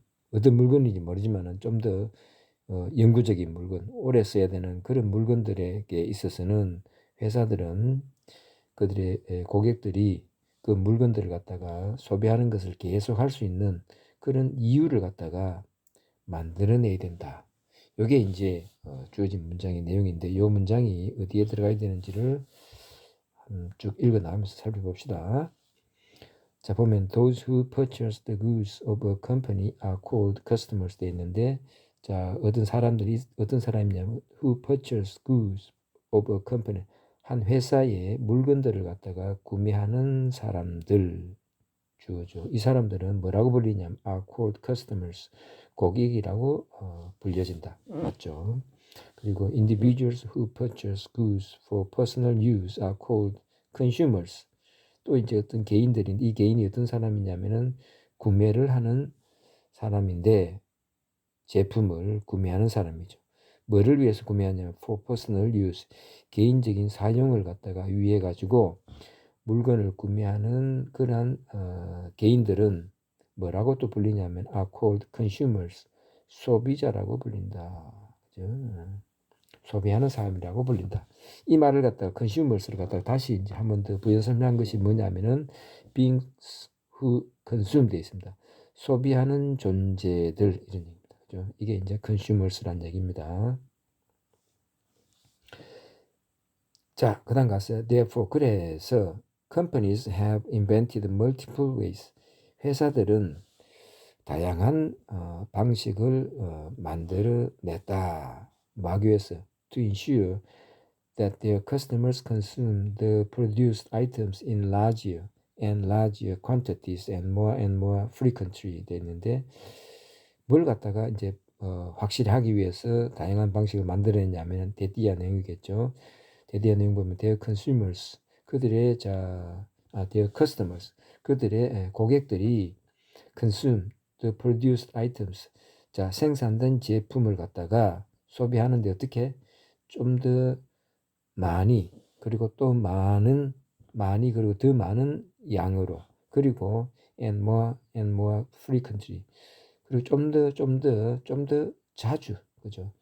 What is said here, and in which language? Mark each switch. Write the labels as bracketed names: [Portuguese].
[Korean] 어떤 물건인지 모르지만은 좀 더 영구적인 물건, 오래 써야 되는 그런 물건들에게 있어서는 회사들은 그들의 고객들이 그 물건들을 갖다가 소비하는 것을 계속 할 수 있는 그런 이유를 갖다가 만들어내야 된다. 이게 이제 주어진 문장의 내용인데, 이 문장이 어디에 들어가야 되는지를 쭉 읽어 나가면서 살펴봅시다. 자, 보면 [English] those who purchase the goods of a company are called customers [Korean] 돼 있는데, 자, 어떤 사람이냐면 [English] who purchase goods of a company, [Korean] 한 회사의 물건들을 갖다가 구매하는 사람들 주어죠. 이 사람들은 뭐라고 불리냐면 [English] are called customers, [Korean] 고객이라고 불려진다. 맞죠? [English] 그리고 individuals who purchase goods for personal use are called consumers. [Korean] 또 이제 어떤 개인들이, 이 개인이 어떤 사람이냐면은 구매를 하는 사람인데, 제품을 구매하는 사람이죠. 뭐를 위해서 구매하냐면 [English] for personal use, [Korean] 개인적인 사용을 갖다가 위해 가지고 물건을 구매하는 그러한 개인들은 뭐라고 또 불리냐면 [English] are called consumers, [Korean] 소비자라고 불린다. 그죠? 소비하는 사람이라고 불린다. 이 말을 갖다가 consumers를 갖다가 다시 이제 한 번 더 부연 설명한 것이 뭐냐면은 [English] beings who consume [Korean] 되어 있습니다. 소비하는 존재들, 이런 얘기입니다. 그죠? 이게 이제 consumers란 얘기입니다. 자, 그 다음 가서 [English] therefore, [Korean] 그래서 [English] companies have invented multiple ways. [Korean] 회사들은 다양한 방식을 만들어냈다. [English] 막 위해서 to ensure that their customers consume the produced items in larger and larger quantities and more frequently [Korean] 돼 있는데, 뭘 갖다가 이제 확실히 하기 위해서 다양한 방식을 만들어냈냐면 대디아 내용이겠죠. 대디아 내용 보면 [English] their consumers, [Korean] 그들의 [English] their customers, [Korean] 그들의 고객들이 [English] consume the produced items, [Korean] 생산된 제품을 갖다가 소비하는데 어떻게 좀 더 많이, 그리고 또 많이 그리고 더 많은 양으로, 그리고 [English] and more frequently, [Korean] 그리고 좀 더 자주, 그죠?